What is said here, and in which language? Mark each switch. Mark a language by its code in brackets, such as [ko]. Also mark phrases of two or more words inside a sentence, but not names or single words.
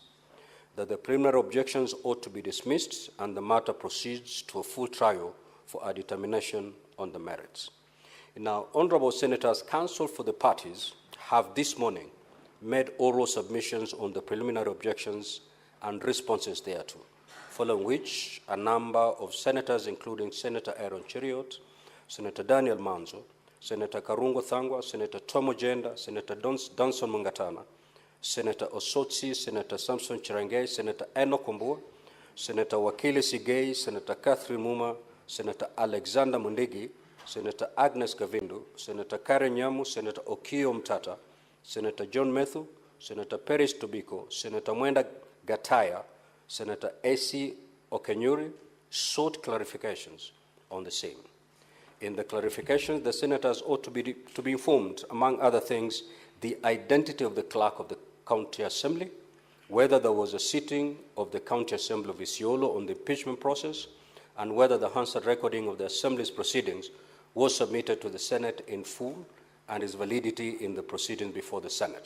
[en] That the preliminary objections ought to be dismissed and the matter proceeds to a full trial for a determination on the merits. Now, Honorable Senators, counsel for the parties have this morning made oral submissions on the preliminary objections and responses thereto, following which a number of senators, including Senator Aaron Cheriot, Senator Daniel Manzo, Senator Karungo Thangwa, Senator Tomo Jenda, Senator Danson Mungatana, Senator Osotsi, Senator Samson Chirangay, Senator Eno Kumbua, Senator Wakili Sigei, Senator Catherine Muma, Senator Alexander Mundigi, Senator Agnes Gavindu, Senator Karen Nyamu, Senator Okiyo Mtata, Senator John Methu, Senator Peris Tobiko, Senator Mwenda Gataya, Senator A.C. Okenyuri sought clarifications on the same. In the clarifications, the senators ought to be informed, among other things, the identity of the clerk of the County Assembly, whether there was a sitting of the County Assembly of Isiolo on the impeachment process, and whether the Hansard recording of the Assembly's proceedings was submitted to the Senate in full and its validity in the proceedings before the Senate.